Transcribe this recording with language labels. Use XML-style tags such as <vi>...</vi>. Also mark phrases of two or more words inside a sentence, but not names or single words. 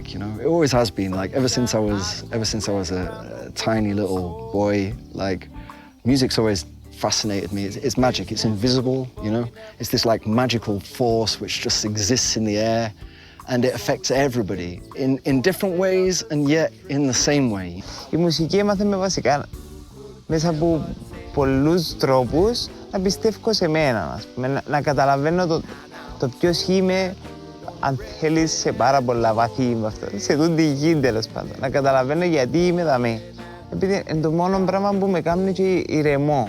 <en>You know, it always has been. Like ever since I was a tiny little boy, like music's always fascinated me. It's magic. It's invisible. You know, it's this like magical force which just exists in the air, and it affects everybody in different ways and yet in the same way.</en> <el>Η μουσική έμαθε με βασικά μέσα από πολλούς τρόπους να πιστεύω σε μένα, ας πούμε, να καταλαβαίνω το ποιος είμαι, αν θέλεις, σε πάρα πολλά βαθύ, σε τούτη γη τέλος πάντων. Να καταλαβαίνω γιατί είμαι δαμέ. Επειδή είναι το μόνο πράγμα που με κάνει και ηρεμώ.</el>